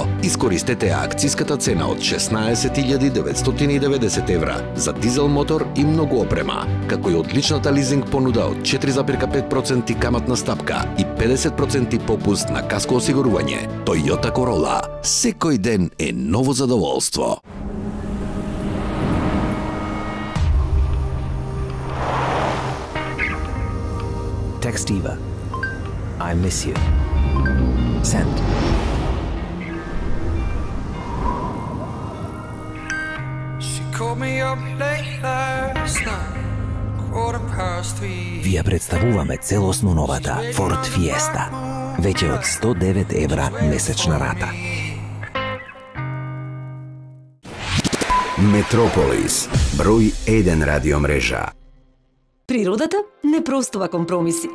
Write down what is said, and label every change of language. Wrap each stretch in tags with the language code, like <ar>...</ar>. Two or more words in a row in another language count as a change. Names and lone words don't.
<mk>Искористете акцијската цена од 16.990 евра за дизел мотор и многу опрема, како и одличната лизинг понуда од 4,5% каматна стапка и 50% попуст на каско осигурување. Toyota Corolla. Секој ден е ново задоволство.</mk> <en>Text Eva. I miss you. Send. She called me up late last night,</en> <mk>Ви ја представуваме целосно новата Ford Fiesta. Веќе од 109 евра месечна рата. Метрополис, број 1 радиомрежа. Природата не простува компромиси.</mk>